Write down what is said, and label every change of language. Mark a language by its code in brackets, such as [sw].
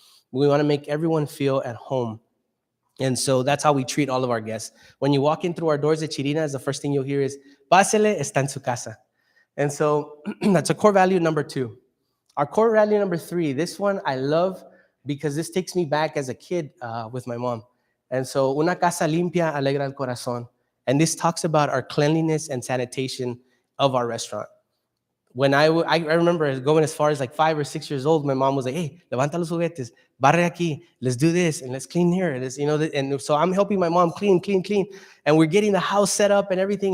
[en] We want to make everyone feel at home. And so that's how we treat all of our guests. When you walk in through our doors at Chirinas, the first thing you'll hear is, [es] Pásele, está en su casa. [en] And so that's a core value number 2. Our core value number 3, this one I love because this takes me back as a kid with my mom. [es] And so, una casa limpia alegra el corazón. [en] And this talks about our cleanliness and sanitation of our restaurant. When I remember going as far as like 5 or 6 years old, my mom was like, hey, [es] levanta los juguetes, barre aquí, [en] let's do this, and let's clean here. And so I'm helping my mom clean. And we're getting the house set up and everything.